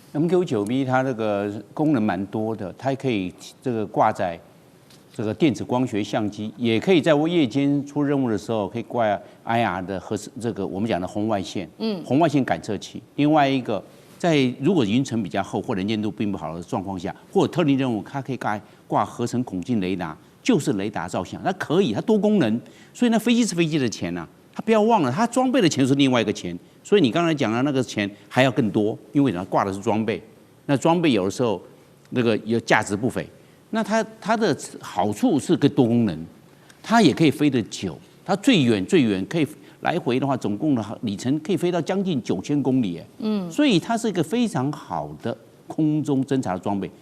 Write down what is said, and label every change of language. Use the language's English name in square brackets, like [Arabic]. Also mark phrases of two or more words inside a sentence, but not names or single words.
[Chinese] ？MQ9B 它那個功能蠻多的，它可以這個掛在這個電子光學相機，也可以在夜間出任務的時候可以掛 IR 的這個我們講的紅外線，紅外線感測器。另外一個，在如果雲層比較厚或能見度並不好的狀況下，或者特定任務，它可以掛合成孔徑雷達，就是雷達照相，它可以，它多功能。所以那飛機是飞機的錢啊，它不要忘了，它裝備的錢是另外一個錢。所以你剛才講的那個錢還要更多，因為它掛的是裝備，那裝備有的時候那個有價值不菲。那它的好處是個多功能，它也可以飛得久，它最遠可以來回的話，總共的里程可以飛到將近9000公里，所以它是一個非常好的空中偵察的裝備。